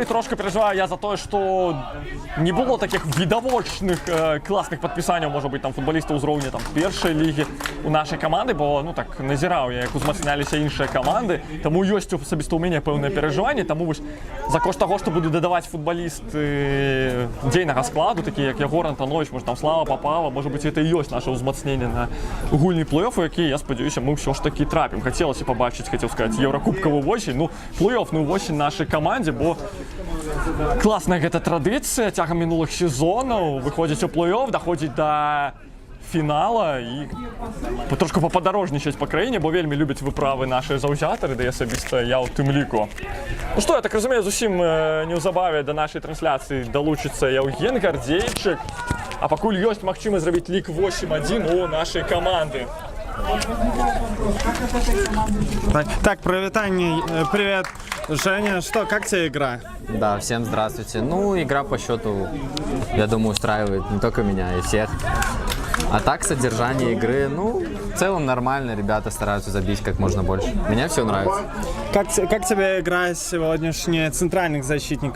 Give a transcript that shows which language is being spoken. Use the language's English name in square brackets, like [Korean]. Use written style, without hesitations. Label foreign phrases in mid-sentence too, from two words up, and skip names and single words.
[Belarusian] трошка перажываю я за тое, што не было такіх відавочных класных падпісанняў, можа быць, там футбалістаў ўзроўня там першай лігі у нашай каманды, бо, ну так, назіраў я, як узмацняліся іншыя каманды, таму ёсць асабіста ў мяне пэўнае перажыванне, таму вось за кошт таго, што буду дадаваць футбалісты дзейнага складу, такія як Ягор Антанович, можа там Слава Попава, можа быць, гэта і ёсць наша ўзмацненне на гульні плэй-оф, у які, я спадзяюся, мы ўсё ж такі трапім. Хацелася пабачыць, хацеў сказаць, еўракубкавую восень, ну, плэй-офную восень нашай камандзе, бо класная гэта традыцыя цягам мінулых сезонаў, выходзіць у плэй-оф, даходзіць да фінала і [Ukrainian] трошки поподорожнічаць по країні, [Belarusian] бо вельмі [Ukrainian] любять виправи наші [Belarusian] заўзятары, да і асабіста я ў тым ліку. Ну што, я так разумею, зусім неўзабаве да нашай трансляцыі далучыцца Яўген Гардзейчык, а пакуль ёсць магчымасць зрабіць лік 8-1 у нашай каманды. Так, привитание, [Russian] привет, Женя. Что, как тебе игра? Да, всем здравствуйте. Ну, игра по счету, я думаю, устраивает не только меня, и всех. А так, содержание игры, ну, в целом нормально, ребята стараются забить как можно больше. Мне все нравится. Как тебе игра сегодняшняя центральных защитников?